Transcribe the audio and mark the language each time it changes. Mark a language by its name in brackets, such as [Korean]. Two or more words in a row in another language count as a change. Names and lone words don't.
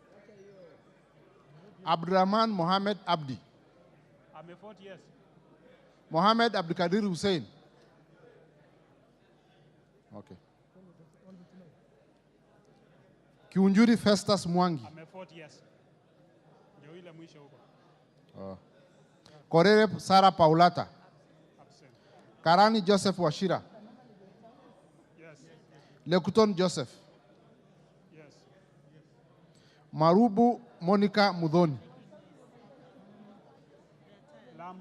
[English] Abdurrahman Mohammed Abdi. I'm a vote yes. Mohammed Abdulkadir Hussein. Okay. Kiunjuri Festus Mwangi. I'm a vote yes. [Swahili] Ndio ile mwisho huko. [English] Oh. Korere Sara Paulata. Absent. Karani Joseph Washira. Yes. Lekuton Joseph. Yes. Marubu Monica Mudhoni. Lamu.